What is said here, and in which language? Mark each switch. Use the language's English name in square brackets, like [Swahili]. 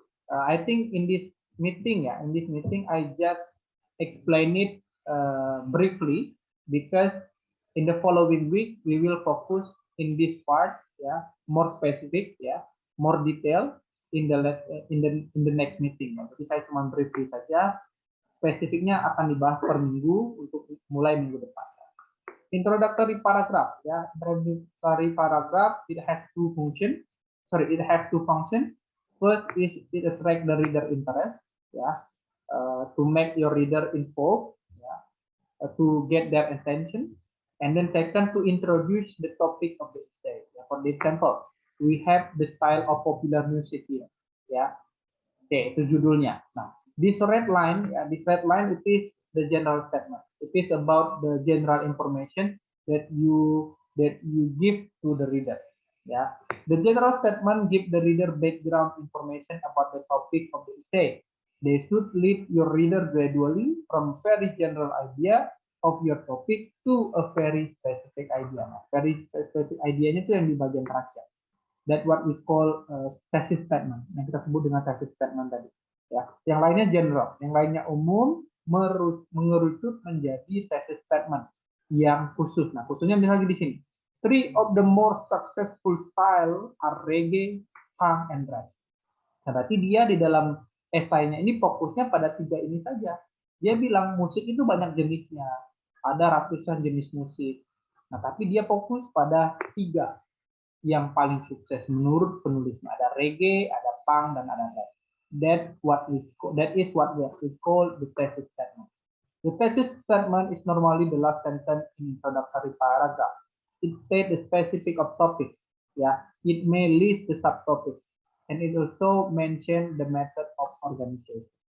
[English] I think in this meeting, ya, in this meeting I just explain it briefly because in the following week we will focus in this part, ya, more specific, ya, more detail in the next meeting. [Indonesian] Jadi saya cuma briefly saja. Spesifiknya akan dibahas per minggu untuk mulai minggu depan. [English] Introductory paragraph, ya. Introductory paragraph it has two function. Sorry, it has two function. First is it attract the reader interest, ya, to make your reader involved, ya, to get their attention. And then second, to introduce the topic of the essay. Ya. For example, we have the style of popular music here, ya. [Indonesian] Oke, itu judulnya. [English] Nah, this red line, this red line it is the general statement. It is about the general information that you give to the reader. Yeah, the general statement give the reader background information about the topic of the essay. They should lead your reader gradually from very general idea of your topic to a very specific idea. [Indonesian] Nah, very specific idea-nya itu yang di bagian terakhir. [English] That what we call thesis statement, [Indonesian] yang kita sebut dengan thesis statement tadi. Ya, yang lainnya general, yang lainnya umum, mengerucut menjadi thesis statement yang khusus. Nah, khususnya misalnya di sini. [English] Three of the more successful style are reggae, punk, and rap. [Indonesian] Nah, berarti dia di dalam esainya ini fokusnya pada tiga ini saja. Dia bilang musik itu banyak jenisnya, ada ratusan jenis musik. Nah, tapi dia fokus pada tiga yang paling sukses menurut penulisnya. Ada reggae, ada punk, dan ada rap. [English] That is what we call the thesis statement. The thesis statement is normally the last sentence in introductory paragraph. It states the specific of topic. Yeah, it may list the subtopic, and it also mention the method of organization.